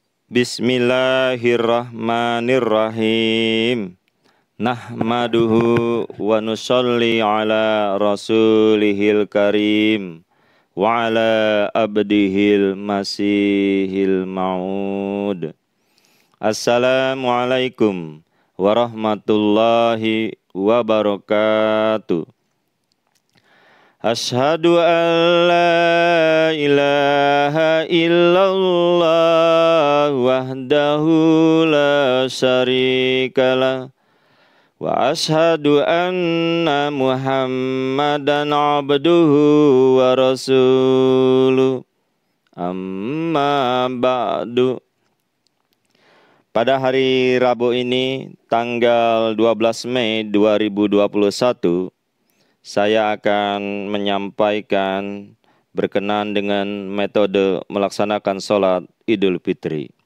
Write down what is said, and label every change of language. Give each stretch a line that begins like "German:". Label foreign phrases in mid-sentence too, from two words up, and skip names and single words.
Arabic: بسم الله الرحمن الرحيم. نحمده ونصلي على رسوله الكريم وعلى عبده المسيح الموعود. السلام عليكم ورحمة الله وبركاته. أشهد أن لا إله إلا الله وحده لا شريك له وأشهد أن محمدا عبده ورسوله. أما بعد.
Indonesian: Pada hari Rabu ini tanggal 12 Mei 2021, saya akan menyampaikan berkenaan dengan metode melaksanakan sholat Idul Fitri.